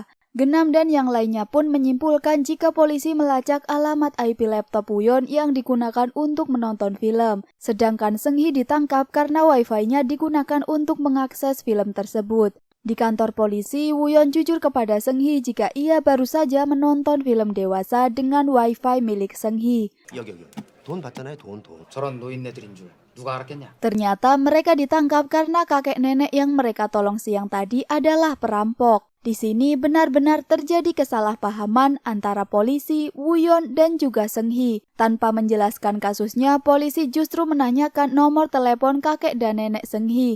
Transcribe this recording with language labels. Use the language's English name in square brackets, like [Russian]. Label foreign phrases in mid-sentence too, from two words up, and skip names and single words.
[Indonesian] Genam dan yang lainnya pun menyimpulkan jika polisi melacak alamat IP laptop Woo-yeon yang digunakan untuk menonton film. Sedangkan Seung-hee ditangkap karena wifi-nya digunakan untuk mengakses film tersebut. Di kantor polisi, Woo-yeon jujur kepada Seung-hee jika ia baru saja menonton film dewasa dengan wifi milik Seung-hee. [Korean] 여기 돈 받잖아요 돈 저런 노인네들인 줄 누가 알았겠냐? [Indonesian] Ternyata mereka ditangkap karena kakek nenek yang mereka tolong siang tadi adalah perampok. Di sini benar-benar terjadi kesalahpahaman antara polisi, Woo-yeon, dan juga Seung-hee. Tanpa menjelaskan kasusnya, polisi justru menanyakan nomor telepon kakek dan nenek Seung-hee.